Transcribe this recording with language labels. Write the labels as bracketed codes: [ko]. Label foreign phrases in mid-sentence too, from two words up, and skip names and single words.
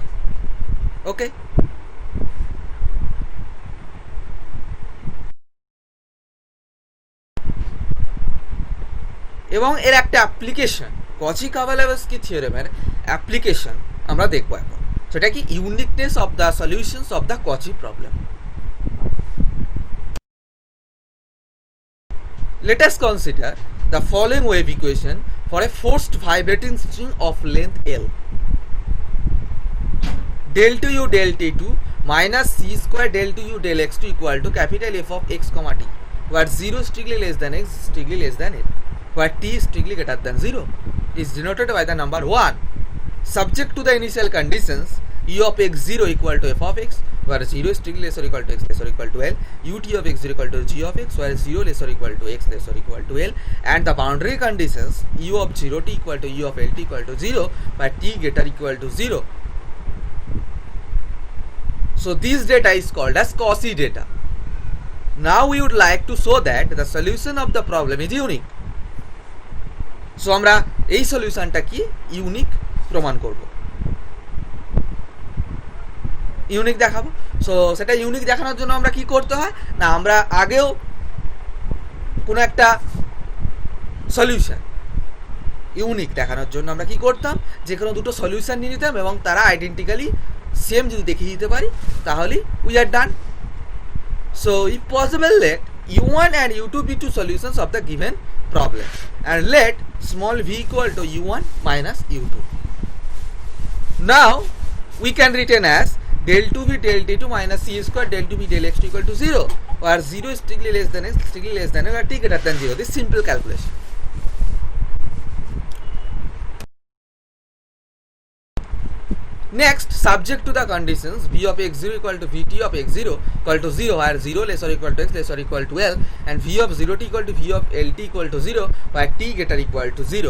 [bn] ওকে, এবং এর একটা অ্যাপ্লিকেশন, কচি-কাভালেস্কি থিওরেমের অ্যাপ্লিকেশন আমরা দেখব এখন। সেটা কি? [en] Uniqueness of the solutions of the Cauchy problem. Let us consider the following wave equation for a forced vibrating string of length L. Del 2u del t2 minus c square del 2u del x2 equal to capital F of x comma t, where 0 strictly less than x strictly less than n, where t is strictly greater than 0, is denoted by the number 1. Subject to the initial conditions, u of x0 equal to f of x, where 0 is strictly less or equal to x less or equal to L, ut of x0 equal to g of x, where 0 less or equal to x less or equal to L, and the boundary conditions u of 0t equal to u of lt equal to 0 by t greater equal to 0. So this data is called as Cauchy data. Now we would like to show that the solution of the problem is unique. [bn] So আমরা এই সলিউশনটা কি ইউনিক প্রমাণ করব, ইউনিক দেখাবো। সো সেটা ইউনিক দেখানোর জন্য আমরা কি করতে হয় না, আমরা আগেও কোনো একটা সলিউশন ইউনিক দেখানোর জন্য আমরা কি করতাম, যে কোনো দুটো সলিউশন নিয়ে নিতাম এবং তারা [en] identically same [bn] যদি দেখিয়ে দিতে পারি তাহলে [en] we are done. So if possible, let u1 and u2 be two solutions of the given problem, and let small v equal to u1 minus u2. Now we can written as del 2v del t2 minus c square del 2v del x2 equal to 0, where 0 is strictly less than x, strictly less than x, or t greater than 0. This simple calculation. Next, subject to the conditions v of x0 equal to vt of x0 equal to 0, where 0 less or equal to x less or equal to L, and v of 0t equal to v of lt equal to 0, where t greater equal to 0.